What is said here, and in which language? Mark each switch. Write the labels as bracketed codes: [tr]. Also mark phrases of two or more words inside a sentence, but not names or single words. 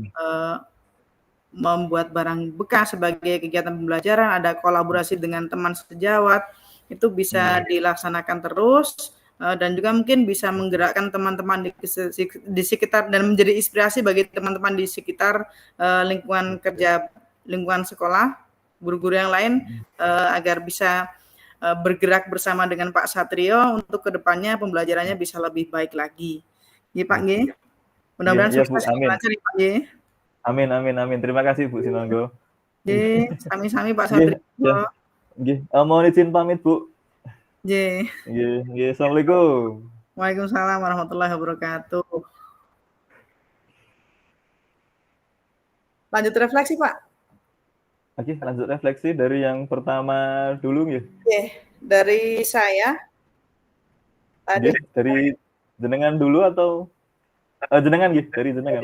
[id] membuat barang bekas sebagai kegiatan pembelajaran, ada kolaborasi dengan teman sejawat, itu bisa dilaksanakan terus, dan juga mungkin bisa menggerakkan teman-teman di sekitar dan menjadi inspirasi bagi teman-teman di sekitar lingkungan kerja, lingkungan sekolah, guru-guru yang lain, agar bisa bergerak bersama dengan Pak Satrio untuk kedepannya pembelajarannya bisa lebih baik lagi. Nggih Pak nggih. Mudah-mudahan Iya, Bu, sukses amin. lancar ya Pak nggih. Amin amin amin. Terima kasih Bu Sinonggo. [jv] Nggih, sami-sami Pak [id] Nggih, Satrio. ya. Nggih, mohon izin pamit, Bu. Nggih. [jv] Nggih, nggih. [ar] Assalamualaikum. وعليكم السلام ورحمة الله وبركاته. [id] Lanjut refleksi, Pak. Oke, lanjut refleksi dari yang pertama dulu nggih. Oke, dari saya. Nggih, dari jenengan dulu atau jenengan nggih, dari jenengan